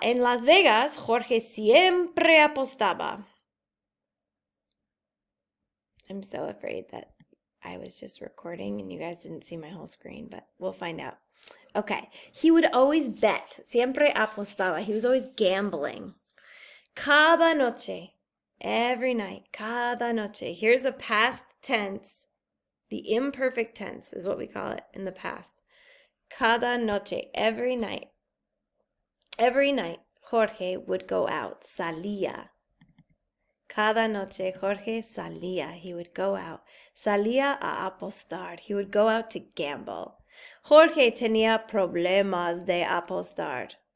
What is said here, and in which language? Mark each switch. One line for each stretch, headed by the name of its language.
Spanish: En Las Vegas, Jorge siempre apostaba.
English: I'm so afraid that I was just recording and you guys didn't see my whole screen, but we'll find out. Okay, he would always bet.
Spanish: Siempre apostaba.
English: He was always gambling.
Spanish: Cada noche.
English: Every night.
Spanish: Cada noche.
English: Here's a past tense. The imperfect tense is what we call it in the past.
Spanish: Cada noche.
English: Every night. Every night, Jorge would go out.
Spanish: Salía. Cada noche, Jorge salía.
English: He would go out.
Spanish: Salía a apostar.
English: He would go out to gamble.
Spanish: Jorge tenía problemas de apostar.